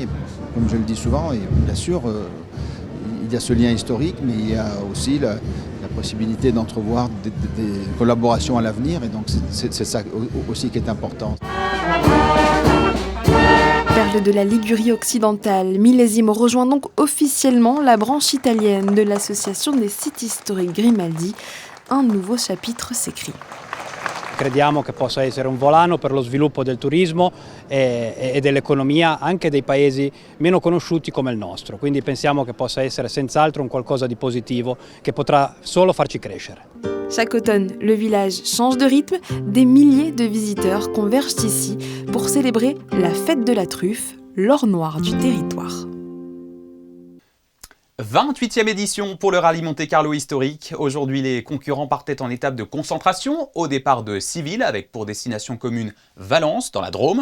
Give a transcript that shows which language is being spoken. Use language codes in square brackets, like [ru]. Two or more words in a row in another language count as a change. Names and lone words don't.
[fr] Comme je le dis souvent, et bien sûr, il y a ce lien historique, mais il y a aussi la possibilité d'entrevoir des collaborations à l'avenir, et donc c'est ça aussi qui est important. Perle de la Ligurie occidentale, Millesimo rejoint donc officiellement la branche italienne de l'association des sites historiques Grimaldi. Un nouveau chapitre s'écrit. [it] Crediamo che possa essere un volano per lo sviluppo del turismo e dell'economia anche dei paesi meno conosciuti come il nostro, quindi pensiamo che possa essere senz'altro un qualcosa di positivo che potrà solo farci crescere. [fr] Chaque automne, le village change de rythme, des milliers de visiteurs convergent ici pour célébrer la fête de la truffe, l'or noir du territoire. 28e édition pour le rallye Monte-Carlo historique. Aujourd'hui, les concurrents partaient en étape de concentration au départ de Civil avec pour destination commune Valence dans la Drôme.